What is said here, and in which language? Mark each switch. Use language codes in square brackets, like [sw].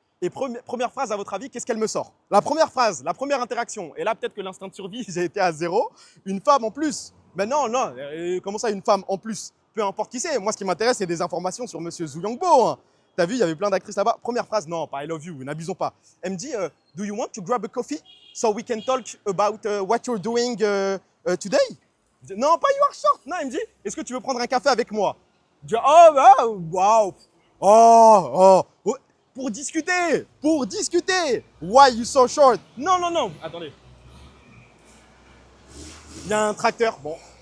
[fr] Et première phrase, à votre avis, qu'est-ce qu'elle me sort? La première phrase, la première interaction. Et là, peut-être que l'instinct de survie, j'ai été à 0. Une femme en plus. Mais non, comment ça, une femme en plus? Peu importe qui c'est. Moi, ce qui m'intéresse, c'est des informations sur Monsieur Zuyangbo, hein. T'as vu, il y avait plein d'actrices là-bas. Première phrase, non, pas [en] I love you, [fr] n'abusons pas. Elle me dit, [en] do you want to grab a coffee so we can talk about what you're doing today? [fr] Je dis, non, pas [en] you are short. [fr] Non, elle me dit, est-ce que tu veux prendre un café avec moi? Je dis, oh, wow. Oh. Pour discuter. [en] Why you so short? [fr] Non. Attendez. Il y a un tracteur. Bon.